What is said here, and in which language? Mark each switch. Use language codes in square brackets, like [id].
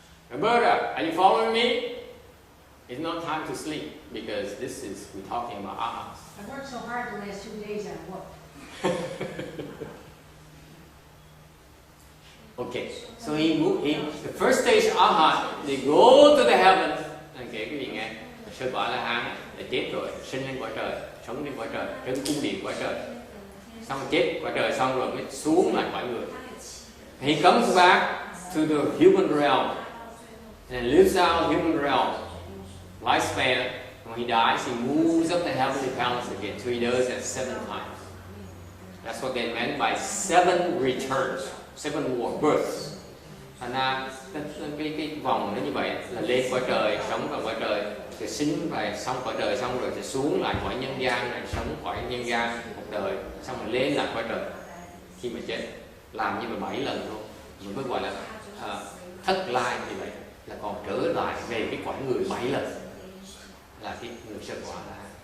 [en] Roberta, are you following me? It's not time to sleep because we're talking about Arhats. I worked so hard the last 2 days at work. Okay, so the first stage Arhat, they go to the heavens. [vi] Anh kể cái gì nghe? Sơ quả A-la-hán đã chết rồi, sinh lên cõi trời, sống lên cõi trời, trên cung điện cõi trời. Xong chết cõi trời xong rồi mới xuống lại cõi người. [en] He comes back to the human realm and lives out human realm. Lifespan, when he dies, he moves up the heavenly palace again. So he does that 7 times. That's what they meant by 7 returns, 7 more births. [vi] Thành ra cái vòng nó như vậy là lên cõi trời, [en] sống vào cõi trời, [vi] sẽ sinh và xong cõi đời xong rồi sẽ xuống lại cõi nhân gian này, sống cõi nhân gian một đời xong rồi lên lại cõi trời khi mà chết, làm như mà 7 lần luôn, mình mới gọi là thất lai như vậy, là còn trở lại về cái cõi người 7 lần, là cái người sơ quả là.